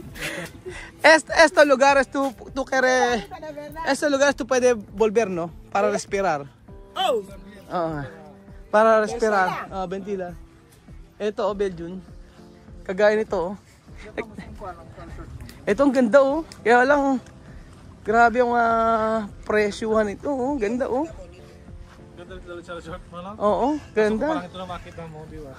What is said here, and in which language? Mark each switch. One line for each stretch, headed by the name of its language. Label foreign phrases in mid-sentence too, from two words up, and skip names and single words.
Spanish: Estos lugares tú quieres... Estos lugares tú puedes volver, ¿no? Para respirar. Oh, Para respirar. Ventilar.
Filipino: Ito, Belgium. Kagaya nito, oh. Ito ang ganda, oh. Kaya lang, grabe yung presyuhan ito, oh. Ganda, oh. Oo, ganda. Parang ito na makita mo, di ba?